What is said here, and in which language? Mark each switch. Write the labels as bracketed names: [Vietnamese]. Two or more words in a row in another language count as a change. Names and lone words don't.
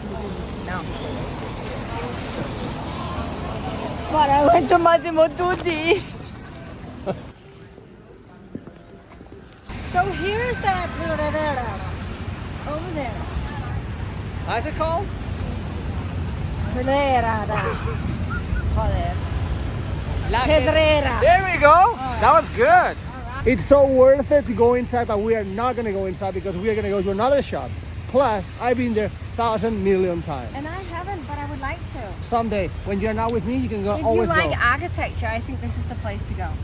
[English] No. But I went to Massimo Dutti. So here's that Pedrera over there. How's it called? Pedrera. Joder. La Pedrera. There we go. Right. That was good. It's so worth it to go inside, but we are not going to go inside because we are going to go to another shop. Plus, I've been there 1,000 million times. And I haven't, but I would like to. Someday, when you're not with me, you can go. If always you like go. architecture, I think this is the place to go.